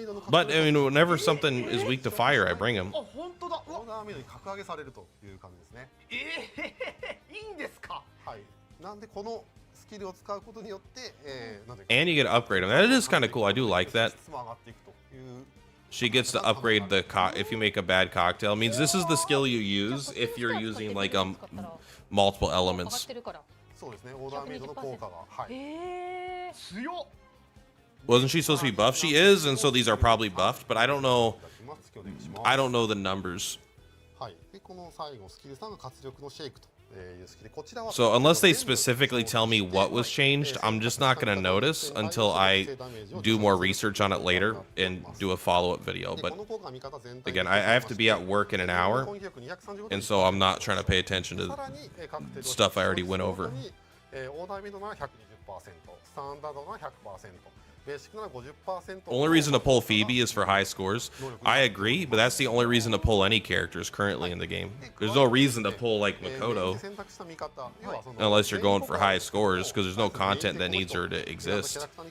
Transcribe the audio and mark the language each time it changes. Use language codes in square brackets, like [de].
[en] But I mean, whenever something is weak to fire, I bring him. [ja] あ本当だ。うわオーダーメイドに格上げされるという感じですね。いいんですか。はい。なんでこのスキルを使うことによって、なんていうか [en] And you get to upgrade him. That is kind of cool. I do like that. [ja] 質も上がっていくという。 [en] She gets to upgrade the if you make a bad cocktail. It means this is the skill you use if you're using like multiple [ja] 上がっ [en] elements. [ja] てるからそうですね。オーダーメイドの効果がはい。へえ強っ。 [en] Wasn't she supposed to be buffed? She is, and so these are probably buffed. But I don't know. I don't know the numbers. [ja] はい。でこの最後スキル3が活力のシェイクというスキル。こちらは [en] So unless they specifically tell me what was changed, I'm just not going to notice until I do more research on it later and do a follow-up video. But again, I have to be at work in an hour, and so I'm not trying to pay attention to stuff I already went over. [ja] オーダーメイドなら 120%、スタンダードなら 100%、ベーシックなら 50%。 [en] Only reason to pull Phoebe is for high scores. I agree, but that's the only reason to pull any characters currently in the game. There's no reason to pull like Makoto unless you're going for high scores, because there's no content that needs her to exist.